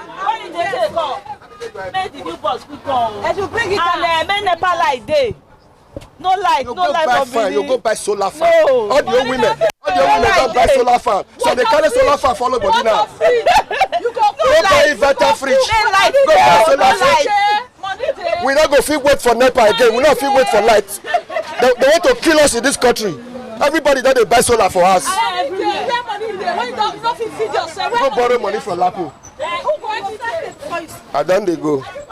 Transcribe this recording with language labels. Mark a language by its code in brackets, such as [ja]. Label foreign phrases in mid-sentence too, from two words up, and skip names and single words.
[pcm] Make the new bus quick come. And you bring it and make NEPA light day. No light, no light for you go buy solar fan. No. All the old women don't buy solar fan. So they carry solar fan follow body now. You go buy inverter fridge. Go buy solar fridge. We not go fit wait for NEPA again. We not fit wait for light. They want to kill us in this country. Everybody that they buy solar for us. Go borrow money from Lapo. And then they go.